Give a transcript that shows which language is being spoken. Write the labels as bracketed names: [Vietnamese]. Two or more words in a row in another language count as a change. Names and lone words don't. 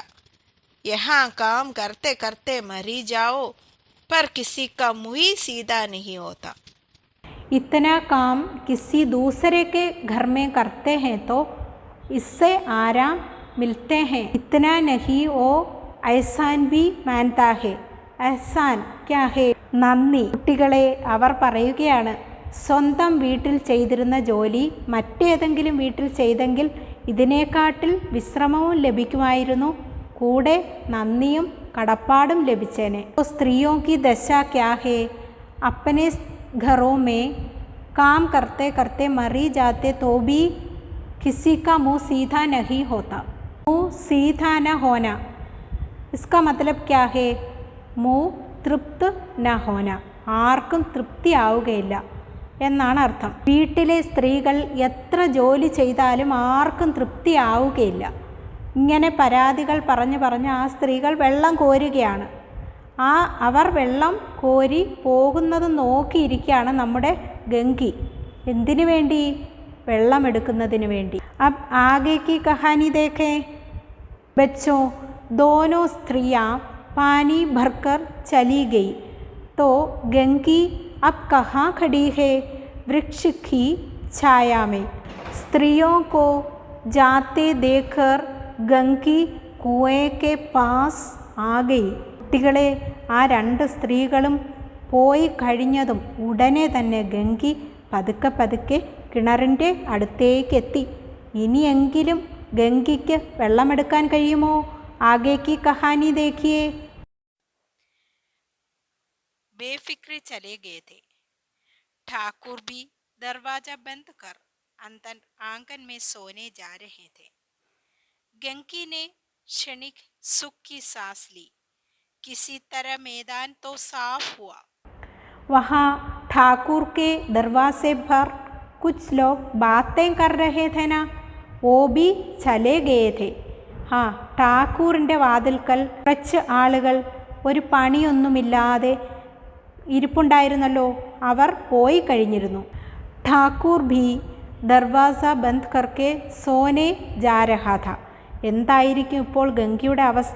[Hindi] यहाँ काम करते करते मरी जाओ, पर किसी का मुँह ही सीधा नहीं होता. इतना काम किसी दूसरे के घर में करते हैं तो इससे आराम मिलते हैं. इतना नहीं वो एहसान भी मानता है. एहसान क्या है? [Malayalam] നന്ദി. കുട്ടികളെ, അവർ പറയുകയാണ്, സ്വന്തം വീട്ടിൽ ചെയ്തിരുന്ന ജോലി മറ്റേതെങ്കിലും വീട്ടിൽ ചെയ്തെങ്കിൽ ഇതിനേക്കാട്ടിൽ വിശ്രമവും ലഭിക്കുമായിരുന്നു, കൂടെ നന്ദിയും കടപ്പാടും ലഭിച്ചേനെ. [Hindi] സ്ത്രീയോं की दशा क्या है? अपने घरों में काम करते करते मरी जाते तो भी किसी का मुंह सीधा नहीं होता. मुंह सीधा न होना, इसका मतलब क्या है? मुंह तृप्त न होना, [Malayalam] ആർക്കും തൃപ്തിയാവുകയില്ല എന്നാണ് അർത്ഥം. വീട്ടിലെ സ്ത്രീകൾ എത്ര ജോലി ചെയ്താലും ആർക്കും തൃപ്തിയാവുകയില്ല. ഇങ്ങനെ പരാതികൾ പറഞ്ഞ് ആ സ്ത്രീകൾ വെള്ളം കോരുകയാണ്. അവർ വെള്ളം കോരി പോകുന്നത് നോക്കിയിരിക്കുകയാണ് നമ്മുടെ ഗംഗി. എന്തിനു വേണ്ടി? വെള്ളമെടുക്കുന്നതിന് വേണ്ടി. [Hindi] अब आगे की कहानी देखें. ബച്ചോ, दोनों स्त्रियां पानी भरकर चली गई तो गंगी अब कहाँ खड़ी है? वृक्ष की छाया में. स्त्रियों को जाते देखकर गंगी कुएँ पास आ गई. [Malayalam] കുട്ടികളെ, ആ രണ്ട് സ്ത്രീകളും പോയി കഴിഞ്ഞതും ഉടനെ തന്നെ ഗംഗി പതുക്കെ പതുക്കെ കിണറിൻ്റെ അടുത്തേക്കെത്തി. ഇനിയെങ്കിലും ഗംഗയ്ക്ക് വെള്ളമെടുക്കാൻ കഴിയുമോ? [Hindi] आगेकी कहानी देखिए. बेफिक्रे चले गए थे. ठाकुर भी दरवाजा बंद कर अंदर आंगन में सोने जा रहे थे. गंगी ने क्षणिक सुख की सांस ली. किसी तरह मैदान तो साफ हुआ. वहाँ ठाकुर के दरवाजे पर कुछ लोग बातें कर रहे थे ना, वो भी चले गए थे. हाँ, [Malayalam] ഠാക്കൂറിൻ്റെ വാതിൽക്കൽ കുറച്ച് ആളുകൾ ഒരു പണിയൊന്നുമില്ലാതെ ഇരിപ്പുണ്ടായിരുന്നല്ലോ, അവർ പോയി കഴിഞ്ഞിരുന്നു. [Hindi] ठाकुर भी दरवाज़ा बंद करके सोने जा रहा था. [Malayalam] എന്തായിരിക്കും ഇപ്പോൾ ഗംഗയുടെ അവസ്ഥ?